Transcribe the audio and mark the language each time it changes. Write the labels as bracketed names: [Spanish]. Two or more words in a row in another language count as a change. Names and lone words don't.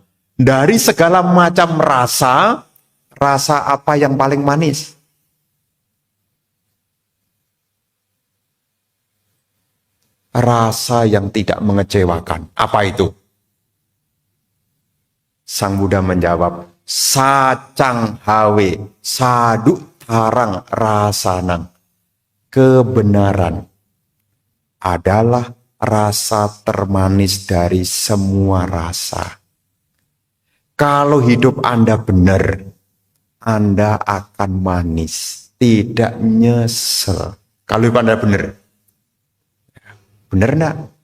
[Indonesian] Dari segala macam rasa, rasa apa yang paling manis? Rasa yang tidak mengecewakan. Apa itu? Sang Buddha menjawab, [Pali] Sacang hawe, sadu tarang rasanang. [Indonesian] Kebenaran. adalah rasa termanis dari semua rasa. Kalau hidup Anda benar, Anda akan manis, tidak nyesel. Kalau hidup Anda benar. Benar enggak?